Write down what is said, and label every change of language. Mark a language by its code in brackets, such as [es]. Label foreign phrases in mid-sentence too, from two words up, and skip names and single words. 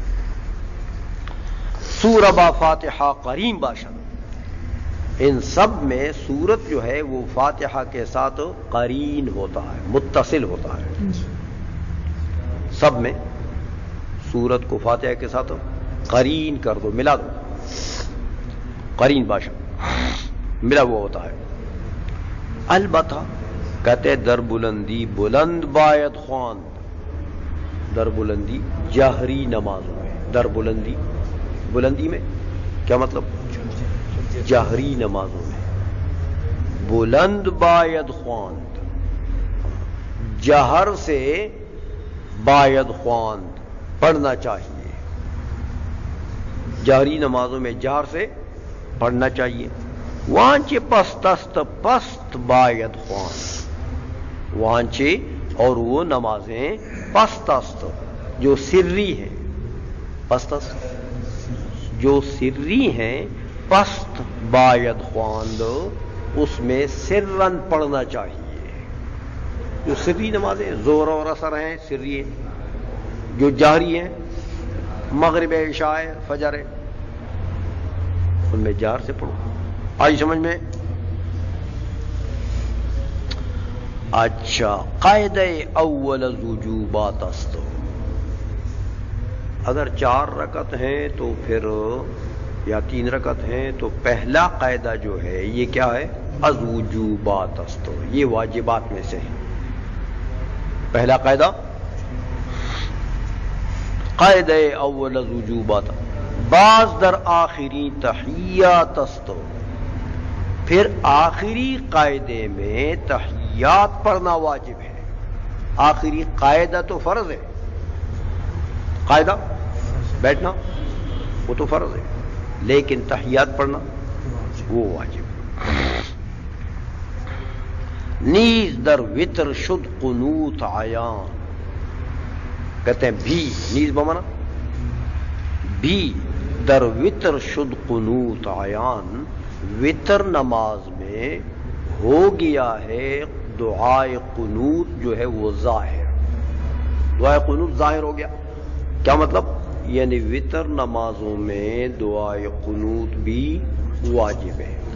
[fa] سورہ با فاتحہ قرین باشد، [ur] ان سب میں سورت جو ہے وہ فاتحہ کے ساتھ قرین ہوتا ہے، متصل ہوتا ہے، سب میں سورت کو فاتحہ کے ساتھ قرین کر دو، ملا دو، [fa] قرین باشد [ur] ملا ہوا ہوتا ہے۔ البتہ کہتے [fa] در بلندی بلند باید خواند، در بلندی [ur] جہری نمازوں میں، [fa] در بلندی [ur] بلندی میں کیا مطلب؟ جہری نمازوں میں [fa] بلند باید خواند، [ur] جہر سے [fa] باید خواند [ur] پڑھنا چاہیے، جہری نمازوں میں جہر سے پڑھنا چاہیے۔ [fa] وانچے پست است پست باید خواند، [ur] وانچے اور وہ نمازیں [fa] پست است [ur] جو سری ہیں، [fa] پست است [ur] جو سری ہیں، [fa] پست باید خواند [ur] اس میں سرن پڑھنا چاہیے۔ جو سری نمازیں ظہر اور عصر ہیں سری ہیں، جو جہری ہیں مغرب عشاء فجر ہے ان میں جہر سے پڑھو۔ آئی سمجھ میں؟ [fa] اچھا، قاعدہ اول وجوبات است، [ur] اگر 4 رکعت ہیں تو پھر یا 3 رکعت ہیں تو پہلا قاعدہ جو ہے یہ کیا ہے؟ [fa] از وجوبات است، [ur] یہ واجبات میں سے ہے۔ پہلا قاعدہ [fa] قاعدہ اول از وجوبات، بعض در آخری تحیات است، [ur] پھر آخری قاعدے میں تحیات پڑھنا واجب ہے۔ آخری قاعدہ تو فرض ہے، قاعدہ بیٹھنا وہ تو فرض ہے، لیکن تحیات پڑھنا وہ واجب ہے۔ [fa] نیز در وتر شد قنوت عیان، [ur] کہتے ہیں بھی، نیز بمانا بھی، [fa] در وتر شد قنوت عیان، [ur] وتر نماز میں ہو گیا ہے دعائے قنوت جو ہے وہ ظاہر، دعائے قنوت ظاہر ہو گیا، کیا مطلب؟ یعنی وتر نمازوں میں دعائے قنوت بھی واجب ہے۔